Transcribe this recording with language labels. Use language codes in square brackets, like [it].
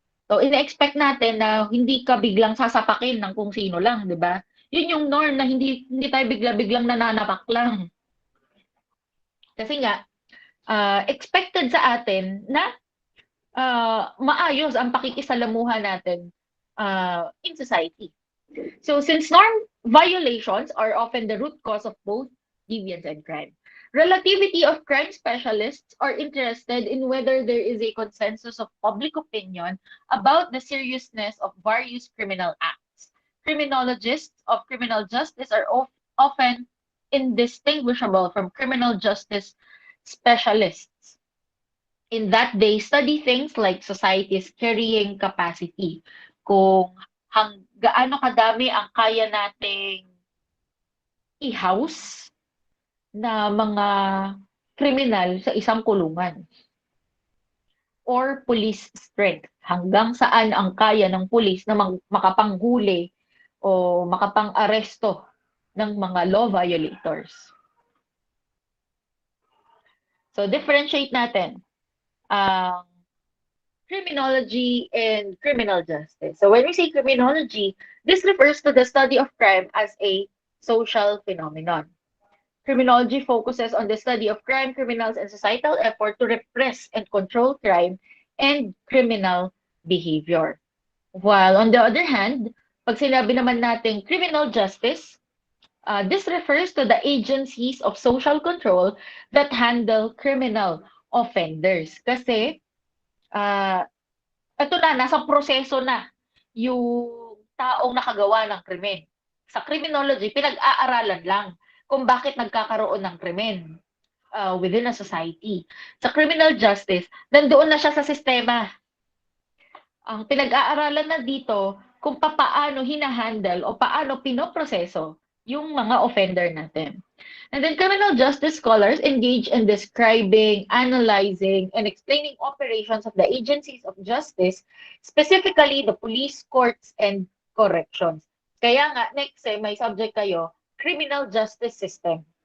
[tl] So, ina-expect natin na hindi ka biglang sasapakin ng kung sino lang, di ba? Yun yung norm na hindi tayo bigla-biglang nananapak lang. Kasi nga, expected sa atin na maayos ang pakikisalamuha natin in society. [en] So, since norm violations are often the root cause of both deviance and crime, relativity of crime specialists are interested in whether there is a consensus of public opinion about the seriousness of various criminal acts. Criminologists of criminal justice are often indistinguishable from criminal justice specialists in that they study things like society's carrying capacity. Kung gaano kadami ang kaya nating [tl] i-house na mga kriminal sa isang kulungan or police strength. Hanggang saan ang kaya ng pulis na makapanghuli o makapang-aresto ng mga law violators. So, differentiate natin ang criminology and criminal justice. [en] So, when we say criminology, this refers to the study of crime as a social phenomenon. Criminology focuses on the study of crime, criminals, and societal effort to repress and control crime and criminal behavior. While on the other hand, pag sinabi naman natin criminal justice, this refers to the agencies of social control that handle criminal offenders. [tl] Kasi, uh, ito na, nasa proseso na yung taong nakagawa ng krimen. Sa criminology, pinag-aaralan lang kung bakit nagkakaroon ng krimen within a society. Sa criminal justice, nandoon na siya sa sistema. Ang pinag-aaralan na dito kung paano hinahandle o paano pinoproseso yung mga offender natin. [en] And then criminal justice scholars engage in describing, analyzing, and explaining operations of the agencies of justice, specifically the police, courts, and corrections. [tl] Kaya nga, next may subject kayo, criminal justice system.